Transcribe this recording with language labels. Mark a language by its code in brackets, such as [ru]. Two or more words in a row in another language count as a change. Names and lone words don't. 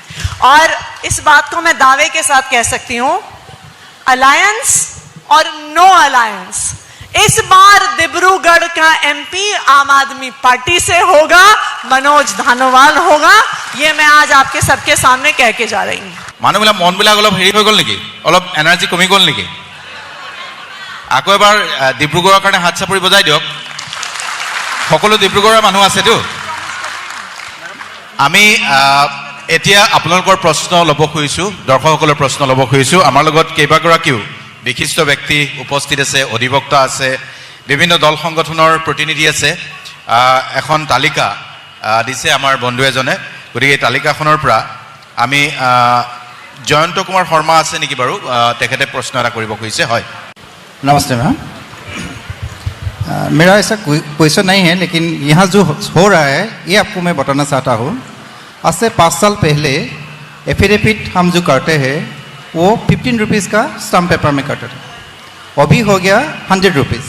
[hi] और इस बात को मैं दावे के साथ कह सकती हूं, अलायंस और [en] no alliance, [hi] इस बार डिब्रूगढ़ का एमपी आम आदमी पार्टी से होगा, मनोज धानोवाल होगा। ये मैं आज आपके सबके सामने कह के जा रही हूं। [as] মানুহবিলাক মনবিলাক অলপ হেৰি হৈ গ'ল নেকি, অলপ এনাৰ্জি কমি গ'ল নেকি? আকৌ এবাৰ ডিব্ৰুগড়ৰ কাৰণে হাত চাপৰি বজাই দিয়ক। সকলো ডিব্ৰুগড়ৰ মানুহ আছেতো। আমি এতিয়া আপোনালোকৰ প্ৰশ্ন ল'ব খুজিছোঁ, দৰ্শকসকলৰ প্ৰশ্ন ল'ব খুজিছোঁ। আমাৰ লগত কেইবাগৰাকীও বিশিষ্ট ব্যক্তি উপস্থিত আছে, অধিবক্তা আছে, বিভিন্ন দল সংগঠনৰ প্ৰতিনিধি আছে। এখন তালিকা দিছে আমাৰ বন্ধু এজনে, গতিকে এই তালিকাখনৰ পৰা আমি জয়ন্ত কুমাৰ শৰ্মা আছে নেকি বাৰু, তেখেতে প্ৰশ্ন এটা কৰিব খুজিছে। হয়, [hi] नमस्ते मैम। मेरा ऐसा क्वेश्चन नहीं है, लेकिन यहाँ जो हो रहा है ये आपको मैं बताना चाहता हूँ। आज से 5 साल पहले एफिडेविट हम जो करते हैं वो 15 रुपीज़ का [en] stamp paper [hi] में करते थे, अभी हो गया 100 रुपीज़।